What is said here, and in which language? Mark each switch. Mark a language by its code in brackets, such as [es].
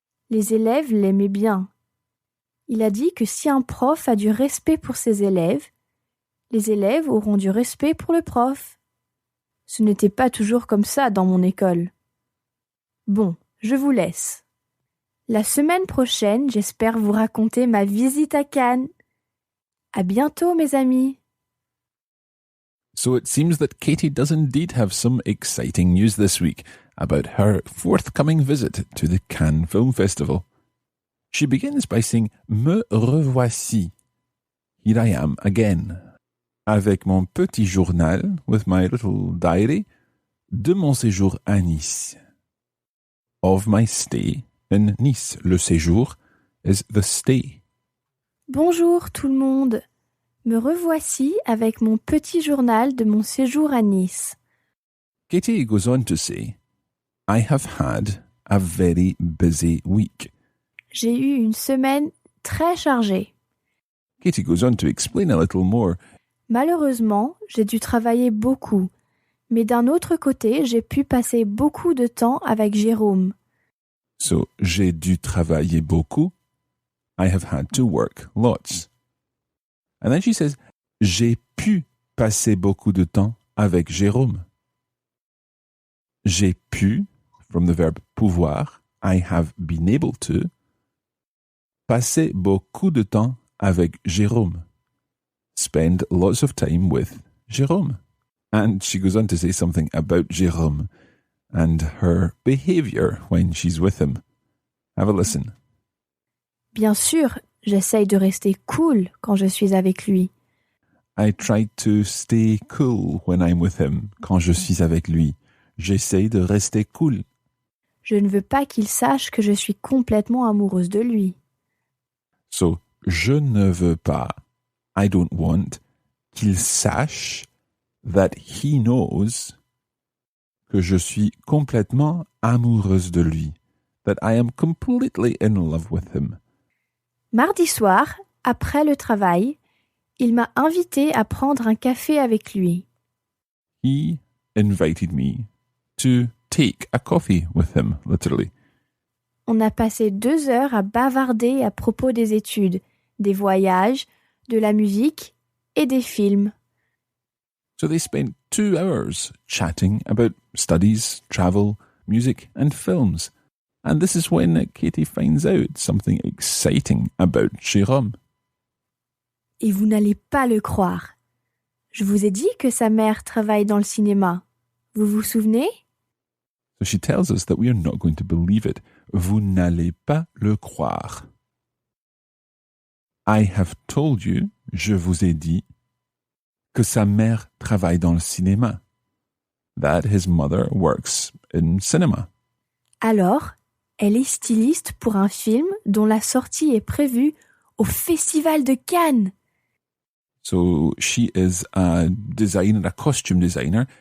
[fr] Les élèves l'aimaient bien. Il a dit que si un prof a du respect pour ses élèves, les élèves auront du respect pour le prof. Ce n'était pas toujours comme ça dans mon école. Bon, je vous laisse. La semaine prochaine, j'espère vous raconter ma visite à Cannes. À bientôt, mes amis. [en] So it seems that Katie does indeed have some exciting news this week about her forthcoming visit to the Cannes Film Festival. She begins by saying, [fr] Me revoici. [en] Here I am again. [fr] Avec mon petit journal, [en] with my little diary, [fr] de mon séjour à Nice. [en] Of my stay in Nice. [fr] Le séjour [en] is the stay. [fr] Bonjour tout le monde. Me revoici avec mon petit journal de mon séjour à Nice. [en] Katie goes on to say, I have had a very busy week. [fr] J'ai eu une semaine très chargée. [en] Katie goes on to explain a little more. [fr] Malheureusement, j'ai dû travailler beaucoup. Mais d'un autre côté, j'ai pu passer beaucoup de temps avec Jérôme. [en] So, [fr] j'ai dû travailler beaucoup. [en] I have had to work lots. And then she says, [fr] j'ai pu passer beaucoup de temps avec Jérôme. J'ai pu, [en] from the verb [fr] pouvoir, [en] I have been able to, [fr] passer beaucoup de temps avec Jérôme. [en] Spend lots of time with Jérôme. And she goes on to say something about Jérôme and her behavior when she's with him. Have a listen. [fr] Bien sûr, j'essaye de rester cool quand je suis avec lui. [en] I try to stay cool when I'm with him. [fr] Quand je suis avec lui, j'essaye de rester cool. Je ne veux pas qu'il sache que je suis complètement amoureuse de lui. So, je ne veux pas, [en] I don't want, [fr] qu'il sache [en] that he knows [fr] que je suis complètement amoureuse de lui. [en] That I am completely in love with him. [fr] Mardi soir, après le travail, il m'a invité à prendre un café avec lui. [en] He invited me to take a coffee with him, literally. [fr] On a passé 2 heures à bavarder à propos des études, des voyages, de la musique et des films. [en] So they spent 2 hours chatting about studies, travel, music, and films. And this is when Katie finds out something exciting about Jérôme. [fr] Et vous n'allez pas le croire. Je vous ai dit que sa mère travaille dans le cinéma. Vous vous souvenez? [en] So she tells us that we are not going to believe it. [fr] Vous n'allez pas le croire. [en] I have told you, [fr] je vous ai dit, que sa mère travaille dans le cinéma. [en] That his mother works in cinema. [fr] Alors, elle est styliste pour un film dont la sortie est prévue au Festival de Cannes. [en] So she is a designer, a costume designer.